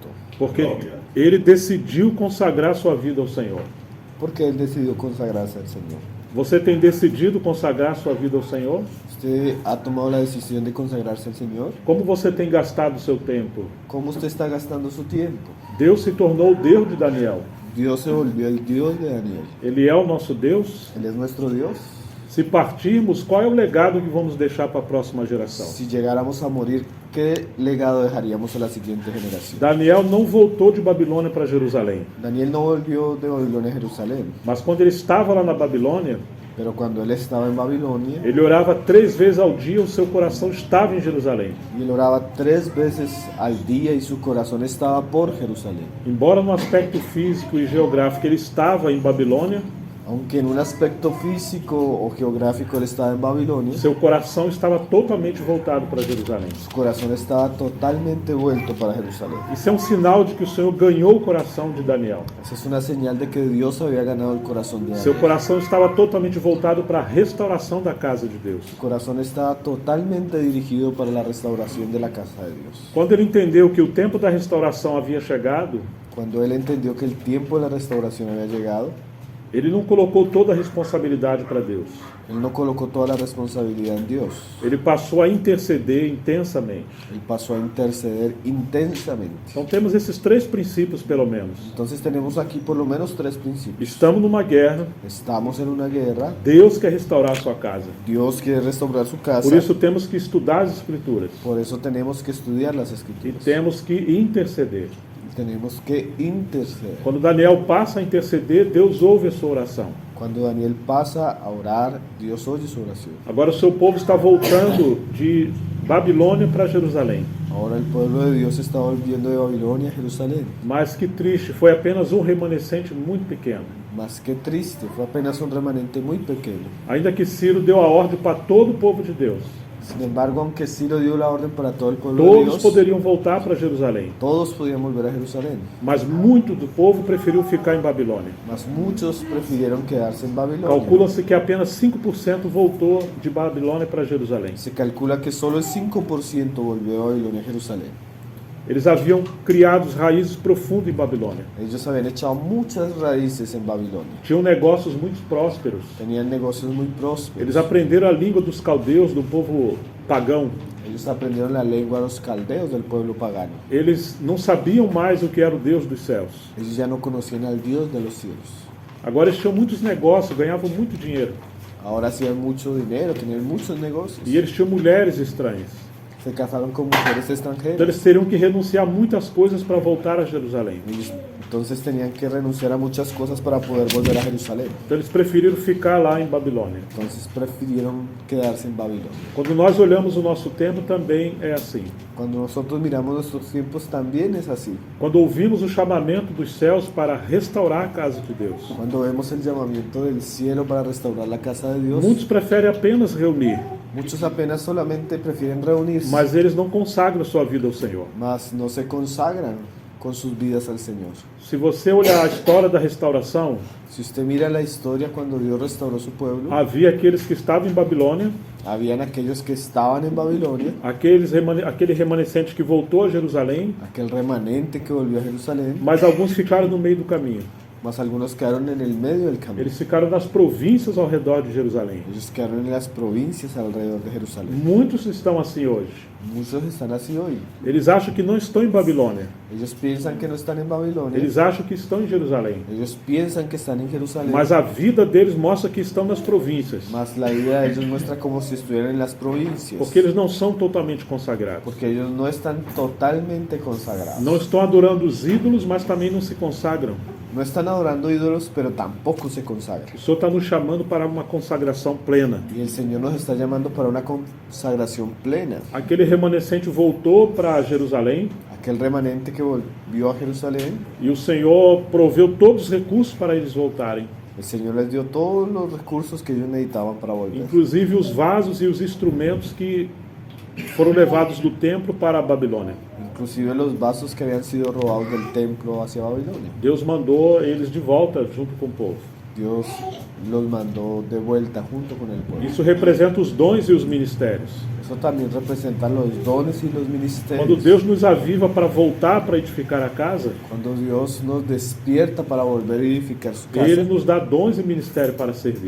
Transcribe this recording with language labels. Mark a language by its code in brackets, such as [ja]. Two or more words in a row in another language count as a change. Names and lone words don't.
[pt] porque ele decidiu consagrar sua vida ao Senhor. [es] Porque él decidió consagrarse al Señor. [pt] Você tem decidido consagrar sua vida ao Senhor? [es] ¿Usted ha tomado la decisión de consagrarse al Señor? [pt] Como você tem gastado o seu tempo? [es] ¿Cómo usted está gastando su tiempo? [pt] Deus se tornou o Deus de Daniel. [es] Dios se volvió el Dios de Daniel. [pt] Ele é o nosso Deus. [es] Él es nuestro Dios. [pt] Se partirmos, qual é o legado que vamos deixar para a próxima geração? [es] Si llegáramos a morir, ¿qué legado dejaríamos a la siguiente generación? [pt] Daniel não voltou de Babilônia para Jerusalém. [es] Daniel no volvió de Babilonia a Jerusalén, [pt] Mas quando ele estava lá na Babilônia, [es] pero cuando él estaba en Babilonia, [pt] ele orava 3 vezes ao dia, o seu coração estava em Jerusalém. [es] y él oraba 3 veces al día y su corazón estaba por Jerusalén. [pt] Embora no aspecto físico e geográfico ele estava em Babilônia, [es] Aunque en un aspecto físico o geográfico él estaba en Babilonia, [pt] seu coração estava totalmente voltado para Jerusalém. [es] su corazón estaba totalmente vuelto para Jerusalén. [pt] Isso é um sinal de que o Senhor ganhou o coração de Daniel. [es] Esa es una señal de que Dios había ganado el corazón de [pt] Seu [es] Daniel. [pt] coração estava totalmente voltado para a restauração da casa de Deus. [es] Su corazón estaba totalmente dirigido para la restauración de la casa de Dios. [pt] Quando ele entendeu que o tempo da restauração havia chegado, [es] Cuando él entendió que el tiempo de la restauración había llegado, [pt] ele não colocou toda a responsabilidade para Deus. [es] él no colocó toda la responsabilidad en Dios. [pt] Ele passou a interceder intensamente. [es] Él pasó a interceder intensamente. [pt] Então temos esses 3 princípios, pelo menos. [es] Entonces tenemos aquí por lo menos 3 principios. [pt] Estamos numa guerra, [es] Estamos en una guerra. [pt] Deus quer restaurar a sua casa. [es] Dios quiere restaurar su casa. [pt] Por isso temos que estudar as Escrituras [es] Por eso tenemos que estudiar las [pt] e [es] escrituras. [pt] temos que interceder. [es] Tenemos que interceder. [pt] Quando Daniel passa a interceder, Deus ouve a sua oração. [es] Cuando Daniel pasa a orar, Dios oye su oración. [pt] Agora o seu povo está voltando de Babilônia para Jerusalém. [es] Ahora el pueblo de Dios está volviendo de Babilonia a Jerusalén. [pt] Mas que triste, foi apenas um remanescente muito pequeno. [es] Más que triste, fue apenas un remanente muy pequeño. [pt] Ainda que Ciro deu a ordem para todo o povo de Deus. [es] Sin embargo, aunque Ciro dio la orden para todo el pueblo de [pt] Todos [es] Dios, [pt] poderiam voltar para Jerusalém. [es] todos podían volver a Jerusalén. [pt] Mas muito do povo preferiu ficar em Babilônia. [es] Mas muchos prefirieron quedarse en Babilonia. [pt] Calcula-se que apenas 5% voltou de Babilônia para Jerusalém. [es] Se calcula que solo el 5% volvió de Babilonia a Jerusalén. [pt] Eles haviam criado raízes profundas em Babilônia. [es] Ellos habían echado muchas raíces en Babilonia. [pt] Tinham negócios muito prósperos. [es] Tenían negocios muy prósperos. [pt] Eles aprenderam a língua dos caldeus, do povo pagão. [es] Ellos aprendieron la lengua de los caldeos del pueblo pagano. [pt] Eles não sabiam mais o que era o Deus dos céus. [es] Ellos ya no conocían al Dios de los cielos. [pt] Agora eles tinham muitos negócios, ganhavam muito dinheiro. [es] Ahora hacían mucho dinero, tenían muchos negocios. [pt] E eles tinham mulheres estranhas. [es] Se casaron con mujeres [pt] Então [es] extranjeras. [pt] eles teriam que renunciar a muitas coisas para voltar a Jerusalém. [es] Ellos entonces tenían que renunciar a muchas cosas para poder volver a Jerusalén. [pt] Então eles preferiram ficar lá em Babilônia. [es] Entonces prefirieron quedarse en Babilonia. [pt] Quando nós olhamos o nosso tempo, também é assim. [es] Cuando nosotros miramos nuestros tiempos también es así. [pt] Quando ouvimos o chamamento dos céus para restaurar a casa de Deus, [es] Cuando vemos el llamamiento del cielo para restaurar la casa de Dios, [pt] muitos preferem apenas reunir, [es] muchos apenas solamente prefieren reunirse, [pt] mas eles não consagram sua vida ao Senhor. [es] mas no se consagran con sus vidas al Señor. [pt] Se você olhar a história da restauração, [es] Si usted mira la historia cuando Dios restauró su pueblo, [pt] havia aqueles que estavam em Babilônia, [es] habían aquellos que estaban en Babilonia, [pt] aquele remanescente que voltou a Jerusalém, [es] aquel remanente que volvió a Jerusalén, [pt] mas alguns ficaram no meio do caminho. [es] mas algunos quedaron en el medio del camino. [pt] Eles ficaram nas províncias ao redor de Jerusalém. [es] Ellos quedaron en las provincias alrededor de Jerusalén. [pt] Muitos estão assim hoje. [es] Muchos están así hoy. [pt] Eles acham que não estão em Babilônia. [es] Ellos piensan que no están en Babilonia. [pt] Eles acham que estão em Jerusalém. [es] Ellos piensan que están en Jerusalén. [pt] Mas a vida deles mostra que estão nas províncias. [es] Mas la vida de ellos muestra como si estuvieran en las provincias. [pt] Porque eles não são totalmente consagrados. [es] Porque ellos no están totalmente consagrados. [pt] Não estão adorando os ídolos, mas também não se consagram. [es] No están adorando ídolos, pero tampoco se consagran. [pt] O Senhor está nos chamando para uma consagração plena. [es] Y el Señor nos está llamando para una consagración plena. [pt] Aquele remanescente voltou para Jerusalém [es] Aquel remanente que volvió a Jerusalén, [pt] e o Senhor proveu todos os recursos para eles voltarem. [es] el Señor les dio todos los recursos que ellos necesitaban para volver. [pt] Inclusive os vasos e os instrumentos que foram levados do templo para a Babilônia. [es] Inclusive los vasos que habían sido robados del templo hacia Babilonia. [pt] Deus mandou eles de volta junto com o povo. [es] Dios los mandó de vuelta junto con el pueblo. [pt] Isso representa os dons e os ministérios. [es] Eso también representa los dones y los ministerios. [pt] Quando Deus nos aviva para voltar para edificar a casa, [es] Cuando Dios nos despierta para volver a edificar su casa, [pt] Ele nos dá dons e ministério para servir.